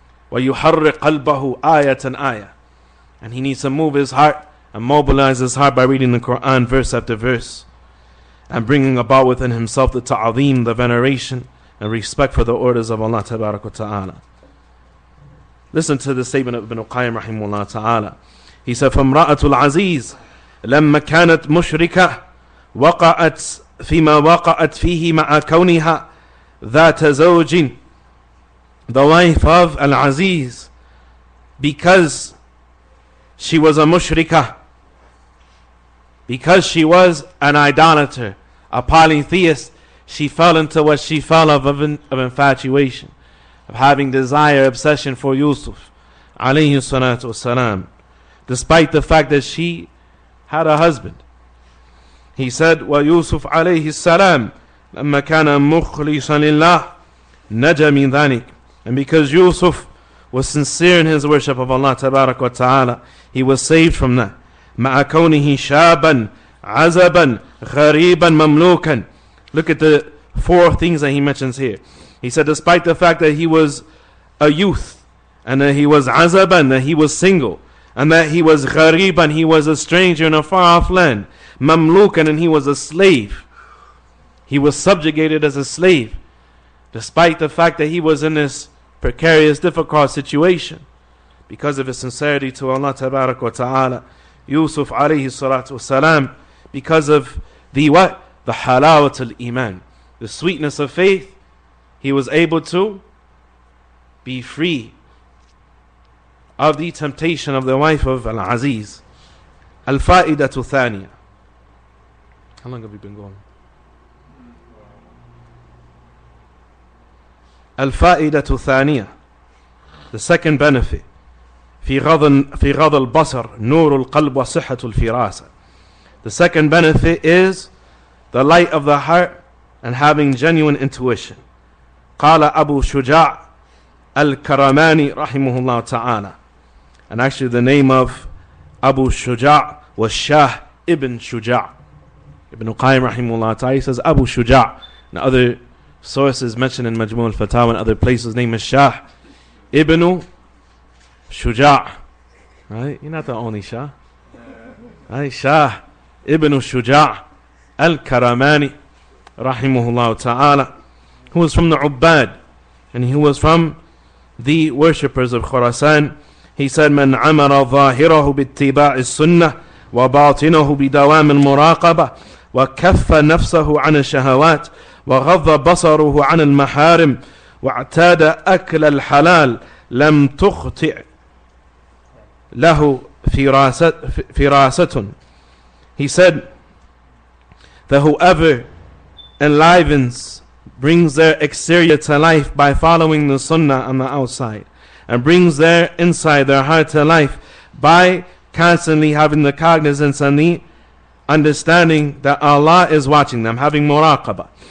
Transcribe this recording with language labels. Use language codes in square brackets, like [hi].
[ar] وَيُحَرِّقْ قَلْبَهُ آيَةً آيَةً. [en] And he needs to move his heart and mobilize his heart by reading the Quran verse after verse, and bringing about within himself the ta'zeem, the veneration and respect for the orders of Allah tabarak wa ta'ala. Listen to the statement of Ibn Qayyim rahimahullah ta'ala. He said, [ar] فَامْرَأَةُ الْعَزِيزِ لَمَّا كَانَتْ مُشْرِكَةً وَقَعَتْ فِيمَا وَقَعَتْ فِيهِ مَعَ كَوْنِهَا ذَاتَ زَوْجٍ. [en] The wife of Al-Aziz, because she was a mushrikah, because she was an idolater, a polytheist, she fell into what she fell of infatuation, of having desire, obsession for Yusuf alayhi salatu wasalam, despite the fact that she had a husband. He said, [ar] وَيُوسُف عَلَيْهِ السَّلَامِ لَمَّا كَانَ مُخْلِصًا لِلَّهِ نَجَى مِنْ ذَلِكَ. [en] And because Yusuf was sincere in his worship of Allah tabarak wa ta'ala, he was saved from that. [ar] مَعَ كَوْنِهِ شَابًا عَزَبًا غَرِيبًا مَمْلُوكًا. [en] Look at the four things that he mentions here. He said despite the fact that he was a youth, and that he was azaban, that he was single, and that he was ghariban, he was a stranger in a far off land, mamlukan, and he was a slave. He was subjugated as a slave, despite the fact that he was in this precarious, difficult situation. Because of his sincerity to Allah tabarak wa ta'ala, Yusuf alayhi salatu wasalam, because of the what? The halawat al-iman, the sweetness of faith, he was able to be free of the temptation of the wife of Al-Aziz. [ar] Al-fa'idatu thaniya. [en] How long have we been going? [ar] Al-fa'idatu thaniya. [en] The second benefit. [ar] في غض البصر نور القلب وصحة الفراسة. [en] The second benefit is the light of the heart and having genuine intuition. [ar] قال أبو شجاع الكرماني رحمه الله تعالى. [en] And actually the name of Abu Shuja' was Shah ibn Shuja'. Ibn Qayyim rahimahullah ta'ala, he says Abu Shuja'. And other sources mentioned in Majmu' al-Fatawa and other places, his name is Shah ibn Shuja'. Right? You're not the only Shah. Right? Shah ibn Shuja' al-Karamani rahimahullah ta'ala, who was from the Ubbad, and he was from the worshippers of Khurasan. He said, [ar] من عمر ظاهره باتباع السنة وباطنه بدوام المراقبة وكف نفسه عن الشهوات وغض بصره عن المحارم واعتاد أكل الحلال لم تخطئ له فراسة. [en] He said that whoever enlivens, brings their exterior to life by following the sunnah on the outside, and brings their inside, their heart to life by constantly having the cognizance and the understanding that Allah is watching them, having muraqabah.